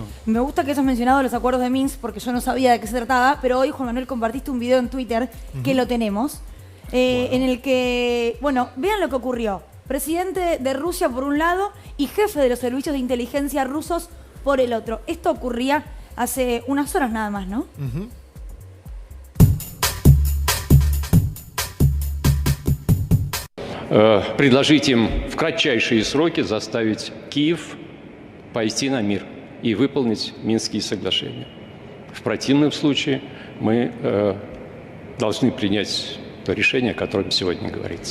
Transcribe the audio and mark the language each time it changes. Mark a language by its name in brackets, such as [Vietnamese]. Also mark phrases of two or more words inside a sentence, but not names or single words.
[Spanish] Me gusta que hayas mencionado los acuerdos de Minsk porque yo no sabía de qué se trataba, pero hoy, Juan Manuel, compartiste un video en Twitter que lo tenemos, en el que, bueno, vean lo que ocurrió. Presidente de Rusia por un lado y jefe de los servicios de inteligencia rusos por el otro. Esto ocurría hace unas horas nada más, ¿no? Угу. [Russian] Предложить им в кратчайшие сроки заставить Киев пойти на мир и выполнить Минские соглашения. В противном случае мы должны принять то решение, о котором сегодня говорится.